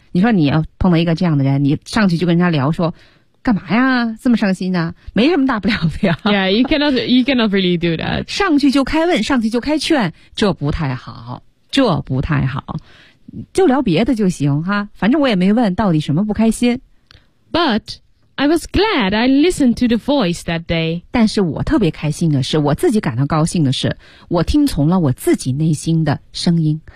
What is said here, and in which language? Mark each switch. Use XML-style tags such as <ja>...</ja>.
<zh>你说你要碰到一个这样的人，你上去就跟人家聊说干嘛呀，这么伤心呢、啊、没什么大不了的呀。</zh> <en>Yeah, you cannot really do that.</en> <zh>上去就开问，上去就开劝，这不太好，就聊别的就行哈，反正我也没问到底什么不开心。</zh> <en>But I was glad I listened to the voice that day.</en> <zh>但是我特别开心的是，我自己感到高兴的是，我听从了我自己内心的声音。</zh>